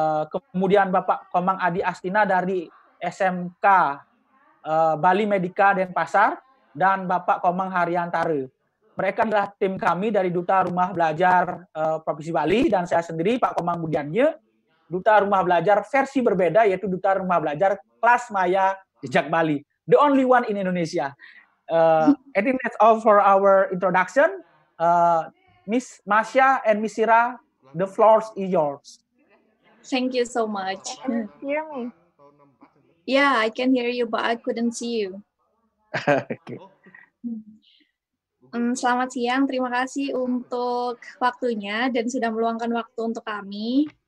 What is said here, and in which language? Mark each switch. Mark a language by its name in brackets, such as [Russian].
[Indonesian] Kemudian Bapak Komang Adi Astina dari SMK Bali Medika Denpasar, dan Bapak Komang Haryantare. Mereka adalah tim kami dari Duta Rumah Belajar Provinsi Bali, dan saya sendiri Pak Komang Budianye, Duta Rumah Belajar versi berbeda, yaitu Duta Rumah Belajar [English] Kelas Maya Jejak Bali, the only one in Indonesia. I think that's all for our introduction. Miss Masya and Miss Ira, the floor is yours. Thank you so much. Can you hear me? Yeah, I can hear you, but I couldn't see you. Okay. [Indonesian] Selamat siang, terima kasih untuk waktunya dan sudah meluangkan waktu untuk kami.